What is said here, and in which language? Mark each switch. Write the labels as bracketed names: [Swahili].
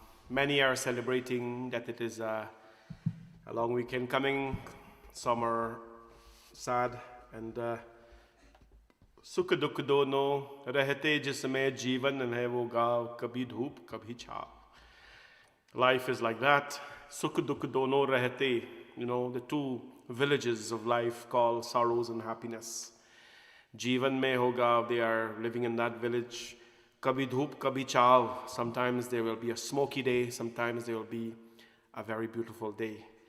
[English] Many are celebrating that it is a long weekend coming. Some are sad and [Hindi] सुख दुख दोनों रहते जिसमें जीवन है वो गाँव कभी धूप कभी छाँव. [English] Life is like that. [Hindi] Sukh dukh dono रहते, [English] you know, the two villages of life called sorrows and happiness. [Hindi] Jeevan mein hoga, [English] they are living in that village. [Hindi] Kabhi dhoop, kabhi chaav. [English] Sometimes there will be a smoky day, sometimes there will be a very beautiful day.